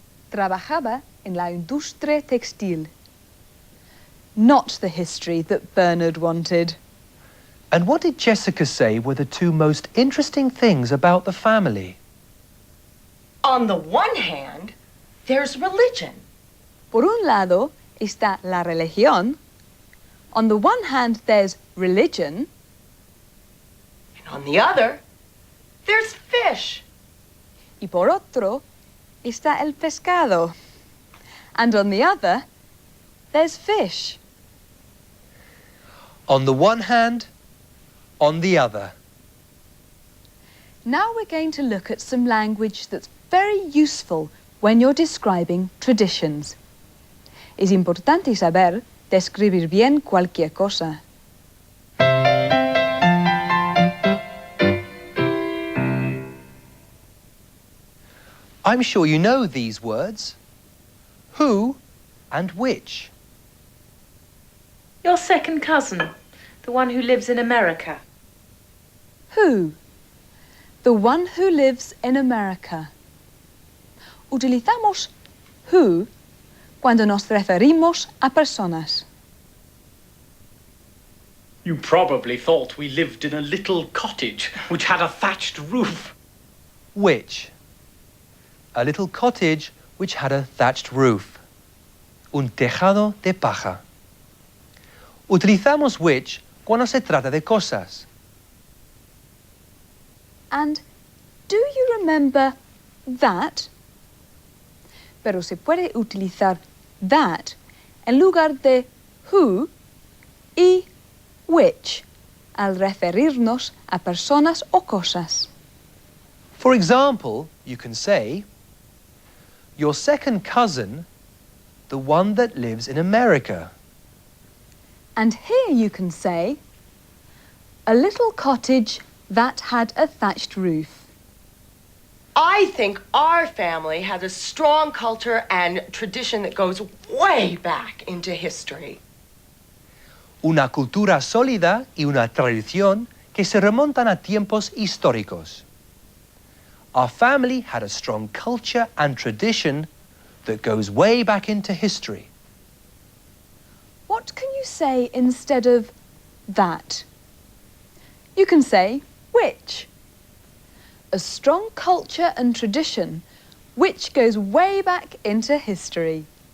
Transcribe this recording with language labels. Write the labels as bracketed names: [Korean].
[Spanish] Trabajaba en la industria textil. [English] Not the history that Bernard wanted. And what did Jessica say were the 2 most interesting things about the family? On the one hand, there's religion. [Spanish] Por un lado está la religión. [English] On the one hand, there's religion. And on the other, there's fish. [Spanish] Y por otro está el pescado. [English] And on the other, there's fish. On the one hand, on the other. Now we're going to look at some language that's very useful when you're describing traditions. [Spanish] Es importante saber describir bien cualquier cosa. [English] I'm sure you know these words. Who and which. Your second cousin, the one who lives in America. Who? The one who lives in America. [Spanish] Utilizamos who cuando nos referimos a personas. [English] You probably thought we lived in a little cottage which had a thatched roof. Which. A little cottage which had a thatched roof. [Spanish] Un tejado de paja. Utilizamos which cuando se trata de cosas. [English] And do you remember that? [Spanish] Pero se puede utilizar that en lugar de who y which al referirnos a personas o cosas. [English] For example, you can say, your second cousin, the one that lives in America. And here you can say, a little cottage that had a thatched roof. I think our family has a strong culture and tradition that goes way back into history. [Spanish] Una cultura sólida y una tradición que se remontan a tiempos históricos. [English] Our family had a strong culture and tradition that goes way back into history. What can you say instead of that? You can say which. A strong culture and tradition which goes way back into history.